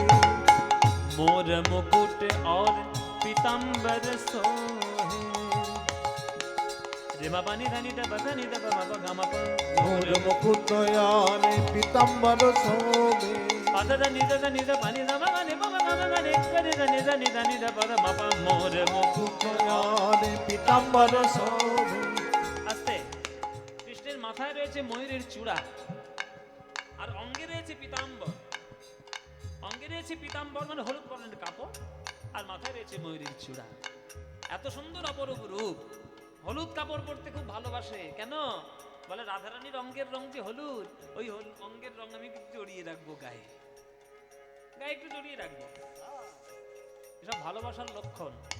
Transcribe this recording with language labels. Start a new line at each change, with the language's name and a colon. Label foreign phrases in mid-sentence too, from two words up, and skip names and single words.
Hindi: मोर मुकुट और पीताम्बर सोहे रे पानी धनी द बधनी द ब ग म प मोर मुकुट याने पीताम्बर शोभे पद धनी द पानी द ब ग म ग ग रे करे धनी धनी धनी द प म प मोर मुकुट याने पीताम्बर शोभे
Bangla: আস্তে কৃষ্ণের মাথায় রয়েছে ময়ূরের চূড়া আর অঙ্গে রয়েছে পীতাম্বর অঙ্গে রয়েছে পীতাম্বর মানে হলুদ বর্ণের কাপড় আর মাথায় রয়েছে ময়ূরের চূড়া এত সুন্দর অপরূপ রূপ হলুদ কাপড় পরতে খুব ভালোবাসে কেন বলে রাধারানীর অঙ্গের রং যে হলুদ ওই অঙ্গের রং আমি একটু জড়িয়ে রাখবো গায়ে গায়ে একটু জড়িয়ে রাখবো এসব ভালোবাসার লক্ষণ